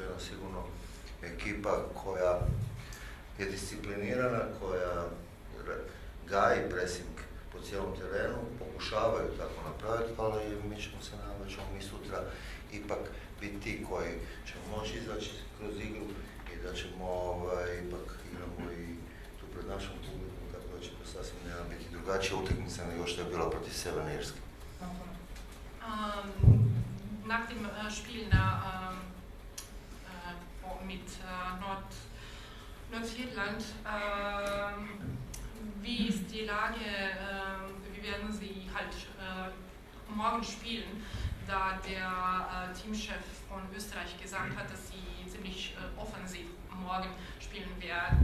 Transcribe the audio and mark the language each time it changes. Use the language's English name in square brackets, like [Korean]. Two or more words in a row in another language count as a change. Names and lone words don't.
[Bosnian] jedna sigurno ekipa koja je disciplinirana, koja gaji pressing po cijelom terenu, pokušavaju tako napraviti, ali mi ćemo se nadati da ćemo mi sutra ipak biti ti koji ćemo moći izaći kroz igru i da ćemo ipak igramo i tu pred našom publikom, tako da će to sasvim biti drugačija utakmica nego što je bila protiv Sjeverne Irske. [German] Nach dem Spiel mit Nordirland, wie ist die Lage, wie werden Sie halt morgen spielen, da der Teamchef von Österreich gesagt hat, dass sie ziemlich offensiv morgen spielen werden.